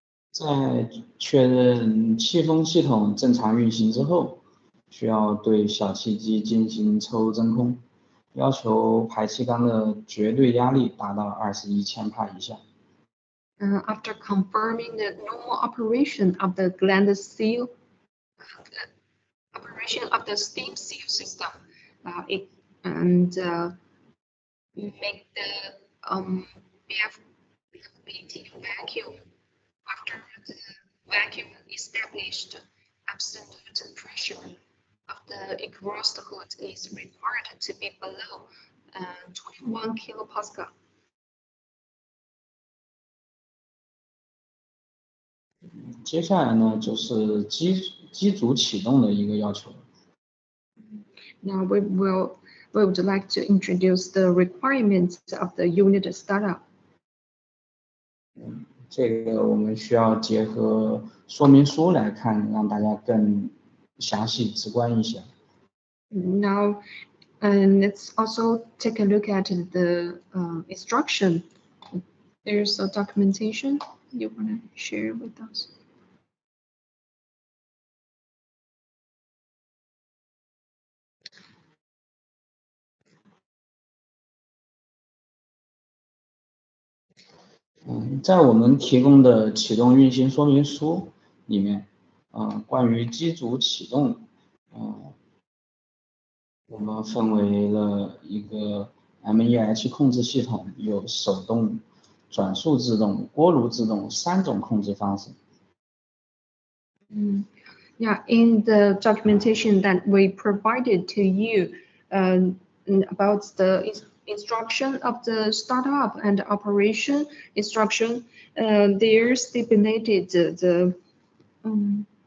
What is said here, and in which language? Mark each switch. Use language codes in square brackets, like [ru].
[zh] 在确认气封系统正常运行之后，需要对小气机进行抽真空，要求排气缸的绝对压力达到21千帕以下。 [en] After confirming the normal operation of the gland seal, operation of the steam seal system, make the BFBT vacuum. After the vacuum established, absolute pressure of the exhaust hood is required to be below 21 kilopascal. [zh] 接下来呢，就是机组启动的一个要求。 [en] Now we would like to introduce the requirements of the unit startup. [zh] 这个我们需要结合说明书来看，让大家更详细直观一些。 [en] Now, let's also take a look at the instruction. There's a documentation you want to share with us. [zh] 在我们提供的启动运行说明书里面，关于机组启动，我们分为了一个 MEH 控制系统，有手动、转速自动、锅炉自动3种控制方式。 [en] Yeah, in the documentation that we provided to you, about the instruction of the startup and operation instruction. There stipulated the um,